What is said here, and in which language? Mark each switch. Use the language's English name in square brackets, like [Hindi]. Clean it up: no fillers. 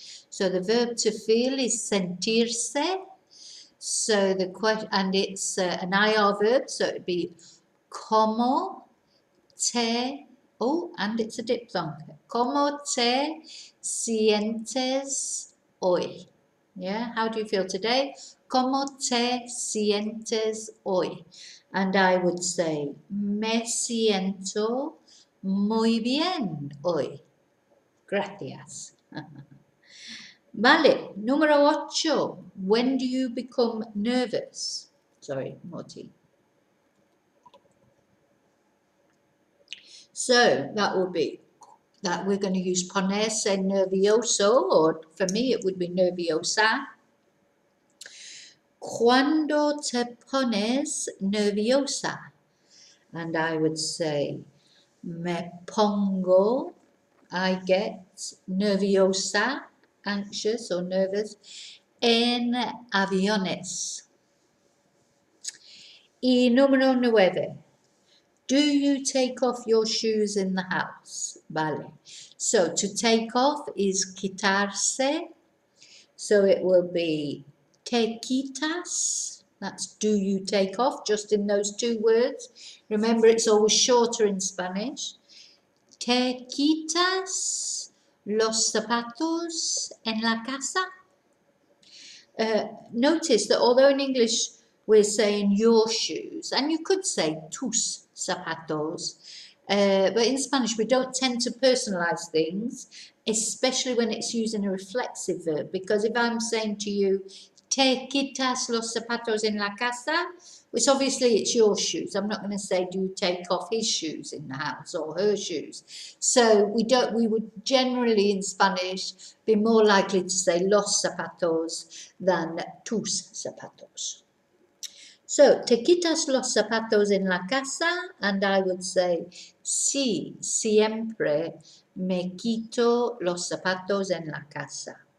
[English] So the verb to feel is sentirse. So the question, and it's an IR verb, so it'd be [Spanish] como te, [English] and it's a diphthong. [Spanish] Como te sientes hoy? [English] Yeah, how do you feel today? [Spanish] Como te sientes hoy? [English] And I would say, [Spanish] me siento muy bien hoy. Gracias. Vale, número 8. [English] When do you become nervous? Sorry, Morty. So that will be that we're going to use ponerse nervioso, or for me it would be nerviosa. [Spanish] Cuando te pones nerviosa? [English] And I would say, [Spanish] me pongo, [English] I get nerviosa, anxious or nervous, [Spanish] en aviones. Y número 9. [English] Do you take off your shoes in the house? Vale. So to take off is quitarse. So it will be te quitas. That's do you take off, just in those two words. Remember, it's always shorter in Spanish. [Spanish] Te quitas los zapatos en la casa? [English] Notice that although in English we're saying your shoes, and you could say tus zapatos, but in Spanish we don't tend to personalize things, especially when it's using a reflexive verb, because if I'm saying to you, [Spanish] te quitas los zapatos en la casa, [English] which obviously it's your shoes. I'm not going to say, do you take off his shoes in the house or her shoes? So we would generally in Spanish be more likely to say los zapatos than tus zapatos. [Spanish] So, te quitas los zapatos en la casa, [English] and I would say, [Spanish] sí, siempre me quito los zapatos en la casa.